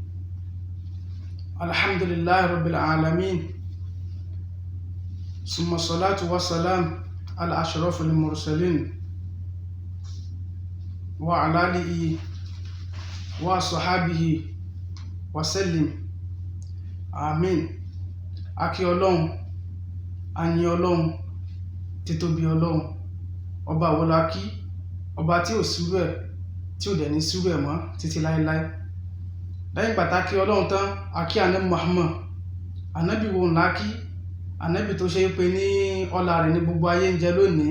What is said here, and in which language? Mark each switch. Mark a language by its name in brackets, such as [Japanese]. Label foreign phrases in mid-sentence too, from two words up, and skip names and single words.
[Arabic] الحمد لله رب العالمين، ثم الصلاة والسلام على أشرف المرسلين وعلى آله وصحبه وسلم. آمين. [Yoruba] Akí Ọlọ́run, àyìn Ọlọ́run, títóbi Ọlọ́run, ọba wo la kí, ọba tí ò sírú ẹ̀, tí ò dẹ̀ ní sírú ẹ̀ mọ́ títí láéláé. Lẹ́yìn pàtàkì Ọlọ́run tán, akí ànábì Muhammad, ànábì wo ńlá kí, ànábì tó ṣe é pé ní ọlá rẹ̀ ní gbogbo ayé ń jẹ lónìí.